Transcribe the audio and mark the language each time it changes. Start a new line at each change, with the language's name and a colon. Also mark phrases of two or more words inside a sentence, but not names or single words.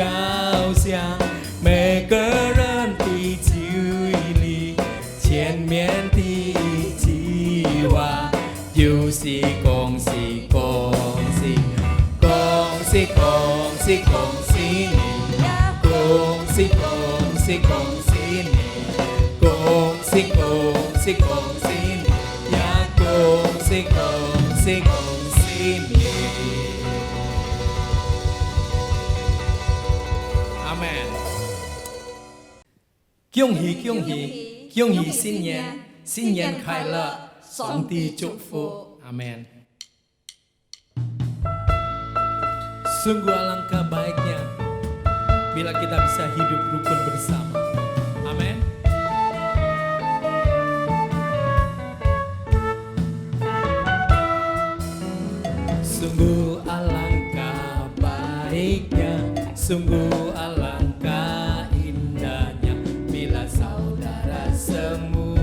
Chinese: 巷，每个人的嘴里前面第一句话就是恭喜恭喜恭喜恭喜恭喜你呀，恭喜恭喜恭喜你，恭喜恭喜恭喜你呀，恭喜恭喜恭喜你。阿门。恭喜恭喜恭喜新年，新年快乐！上帝祝福，amin.
Indonesian: Sungguh alangkah baiknya bila kita bisa hidup rukun bersama, amin. Sungguh alangkah baiknya, sungguh alangkah indahnya bila saudara semua